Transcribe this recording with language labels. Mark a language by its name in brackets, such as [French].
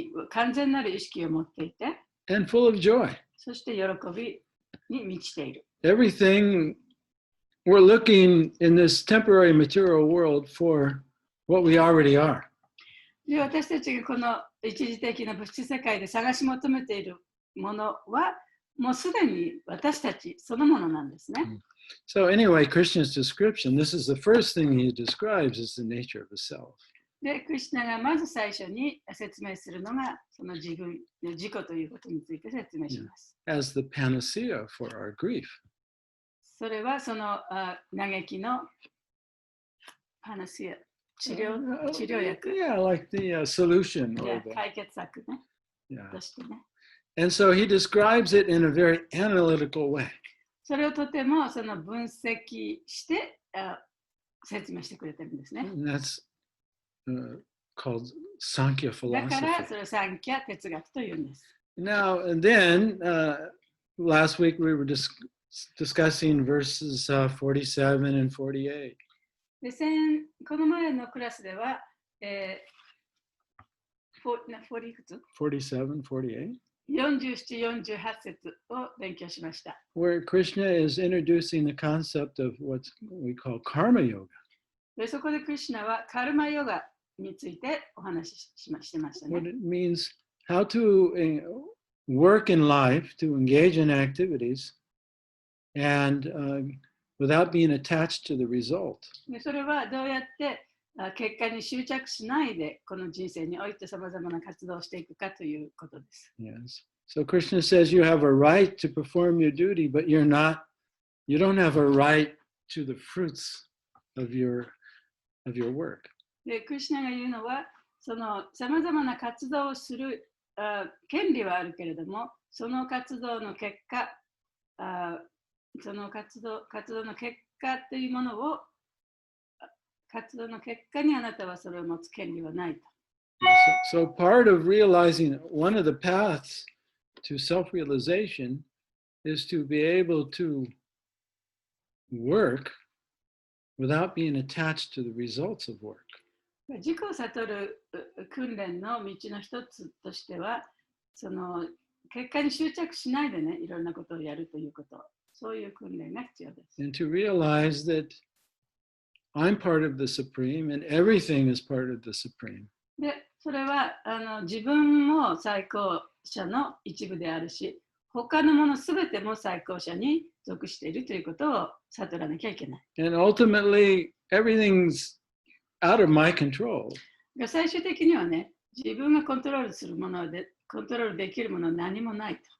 [Japanese] 完全なる意識を持っていて、 [English] and full of joy. [Japanese] そして喜びに満ちている。 [English] Everything we're looking in this temporary material world for what we already are. [Japanese] で、私たちがこの一時的な物質世界で探し求めているものは、もうすでに私たちそのものなんですね。 [English] So anyway, Krishna's description, this is the first thing he describes is the nature of the self. [Japanese] で、クリシュナがまず最初に説明するのが、その自己ということについて説明します。 [English] As the panacea for our grief. [Japanese] それはその嘆きのパナシア、治療薬。 [English] Yeah, like the solution. Or the, [Japanese] 解決策ね。 [English] yeah. [Japanese] としてね。 [English] And so he describes it in a very analytical way. [Japanese] それをとてもその分析して説明してくれてるんですね。 [English] And that's called Sankhya [Japanese] だから [English] philosophy. [Japanese] それをサンキャ哲学というんです。 [English] Now, and then last week we were discussing verses 47 and 48. [Japanese] でこの前のクラスでは、40いくつ [English] 47, 48? [Japanese] 47、48節を勉強しました。 [English] Where Krishna is introducing the concept of what we call karma yoga. [Japanese] でそこでクリシュナはカルマヨガについてお話ししてましたね。 [English] What it means, how to work in life, to engage in activities, and without being attached to the result. [Japanese] でそれはどうやって結果に執着しないでこの人生においてさまざまな活動をしていくかということです。 [English] Yes. So Krishna says you have a right to perform your duty, but you don't have a right to the fruits of your work. [Japanese] でクリシュナが言うのは、そのさまざまな活動をする権利はあるけれども、その活動の結果、その活動の結果というものを活動の結果にあなたはそれを持つ権利はないと。 [English] So part of realizing one of the paths to self-realization is to be able to work without being attached to the results of work. [Japanese] 自己を悟る訓練の道の一つとしては、その結果に執着しないでね、いろんなことをやるということ、そういう訓練が必要です。 [English] And to realize that I'm part of the Supreme and everything is part of the Supreme. [Japanese] で、それは自分も最高者の一部であるし、他のものすべても最高者に属しているということを悟らなきゃいけない。 [English] And ultimately, everything's out of my control. [Japanese] 最終的にはね、自分がコントロールするもので、コントロールできるものは何もないと。